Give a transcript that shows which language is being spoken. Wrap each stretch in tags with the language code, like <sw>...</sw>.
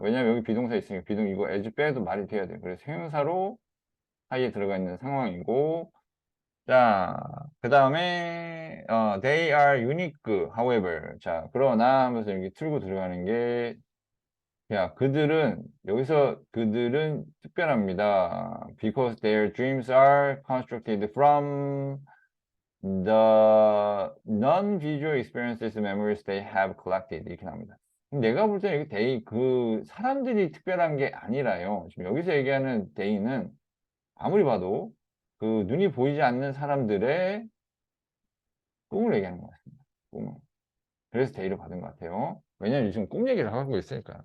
<ko>왜냐면 여기 비동사 있으니까 비동 이거 as 빼도 말이 돼야 돼요. 그래서 형용사로 사이에 들어가 있는 상황이고 자, 그 다음에</ko> <en>they are unique, however.</en> <ko>자, 그러나 하면서 이렇게 틀고 들어가는 게 야, 여기서 그들은 특별합니다.</ko> <en>Because their dreams are constructed from the non-visual experiences, memories they have collected.</en> <ko>이렇게 나옵니다. 내가 볼 때는 그 사람들이 특별한 게 아니라요. 지금 여기서 얘기하는 they는 아무리 봐도 그 눈이 보이지 않는 사람들의 꿈을 얘기하는 것 같습니다. 꿈을. 그래서 데이를 받은 것 같아요. 왜냐면 요즘 꿈 얘기를 하고 있으니까.</ko>